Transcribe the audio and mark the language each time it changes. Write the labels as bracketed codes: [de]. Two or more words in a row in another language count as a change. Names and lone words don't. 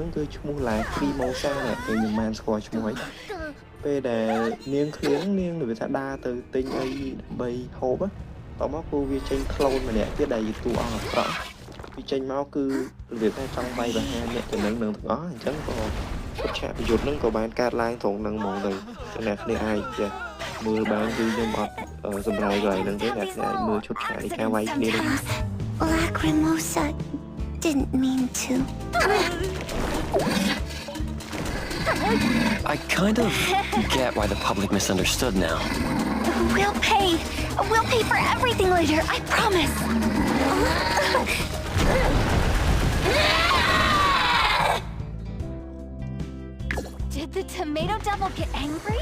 [km] ហ្នឹងគឺឈ្មោះឡាគ្រីម៉ូសាអ្នកខ្ញុំមិនបានស្គាល់ឈ្មោះអីពេលដែលនាងឃ្លៀងនាងនិយាយថាដើរទៅទិញអីដើម្បីហូបតមកគូវាចេញក្លូនម្នាក់ទៀតដែលជាតួអង្គអាក្រក់វាចេញមកគឺរបៀបថាចង់បាយបរិហាអ្នកទៅនឹងទាំងអស់អញ្ចឹងក៏ឆាកប្រយុទ្ធហ្នឹងក៏បានកើតឡើងត្រង់ហ្នឹងហ្មងទៅអ្នកគ្នាអាចចេះមើលបានគឺខ្ញុំអត់សម្រាប់កន្លែងហ្នឹងទេអ្នកអាចមើលឈុតឆាកនៃការវាយគ្នានេះ [en] Lacrimosa didn't mean to. I kind of get why the public misunderstood now. We'll pay. We'll pay for everything later, I promise. Did the Tomato Devil get angry?